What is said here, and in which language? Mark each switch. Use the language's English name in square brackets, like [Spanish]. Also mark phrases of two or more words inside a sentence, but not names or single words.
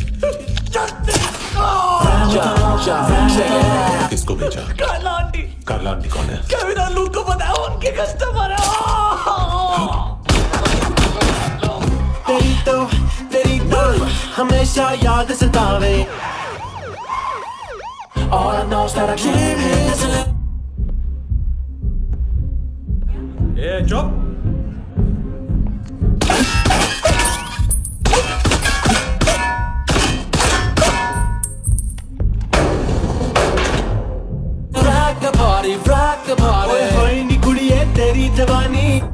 [Hindi] किसको भेजा? कार्ला आंटी। कार्ला आंटी कौन है? केविन और लूक को पता है उनके कस्टमर है। [Punjabi] ਤੇਰੀ ਤੋ ਹਮੇਸ਼ਾ ਯਾਦ ਸਤਾਵੇ। [English] All I know is that I can't listen. [Hindi] ए चुप। [English] Rock the party. [Punjabi] ਓਏ ਹੋਏ ਨੀ ਕੁੜੀਏ ਤੇਰੀ ਜਵਾਨੀ।